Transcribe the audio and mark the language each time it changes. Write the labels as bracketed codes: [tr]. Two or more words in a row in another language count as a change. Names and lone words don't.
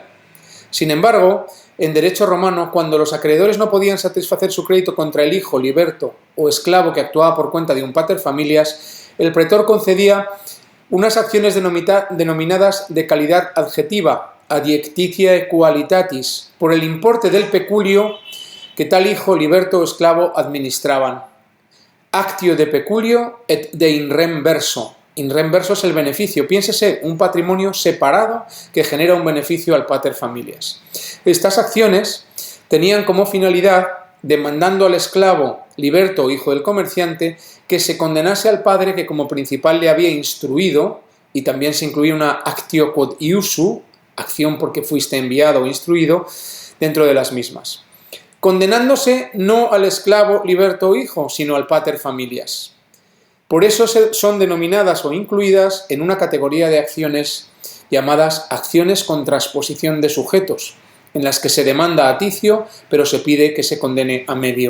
[es] Sin embargo, en derecho romano, cuando los acreedores no podían satisfacer su crédito contra el hijo, liberto o esclavo que actuaba por cuenta de un [la] pater familias, [es] el pretor concedía unas acciones denominadas de calidad adjetiva [la] adiectitiae qualitatis, [es] por el importe del peculio que tal hijo, liberto o esclavo administraban. [la] Actio de peculio et de in rem verso. In rem verso [es] es el beneficio. Piénsese, un patrimonio separado que genera un beneficio al [la] pater familias. [es] Estas acciones tenían como finalidad, demandando al esclavo, liberto o hijo del comerciante, que se condenase al padre que como principal le había instruido, y también se incluía una [la] actio quod iusu, [es] acción porque fuiste enviado o instruido, dentro de las mismas. Condenándose no al esclavo, liberto o hijo, sino al [la] pater familias. [es] Por eso son denominadas o incluidas en una categoría de acciones llamadas acciones con transposición de sujetos, en las que se demanda a ticio, pero se pide que se condene a medio.